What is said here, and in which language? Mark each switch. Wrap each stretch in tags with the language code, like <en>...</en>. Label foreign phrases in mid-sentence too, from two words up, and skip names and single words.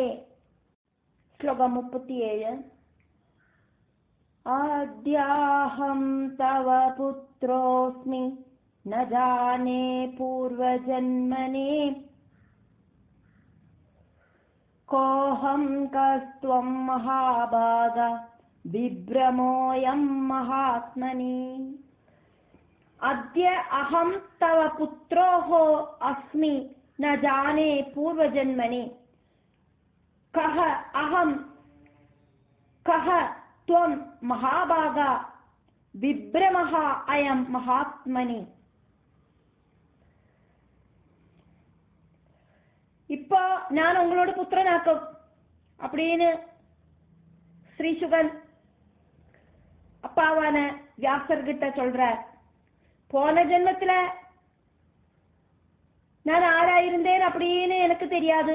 <sa>ஸ்லோகம் 37 अद्याहं तव पुत्रोऽस्मि न जाने पूर्वजन्मने कोऽहं कस्त्वं महाभाग विभ्रमोऽयं महात्मनि. अद्य अहम तव पुत्रोः अस्मि न जाने पूर्वजन्मनि कः अहम कः त्वं महाभागा विभ्रमः अयं महात्मनि.</sa> <ta>இப்போ நான் உங்களோட புத்திரனாக்கும் அப்படின்னு ஸ்ரீசுகன் அப்பாவான வியாசர்கிட்ட சொல்றார். போன ஜென்மத்துல நான் ஆராயிருந்தேன் அப்படின்னு எனக்கு தெரியாது.</ta>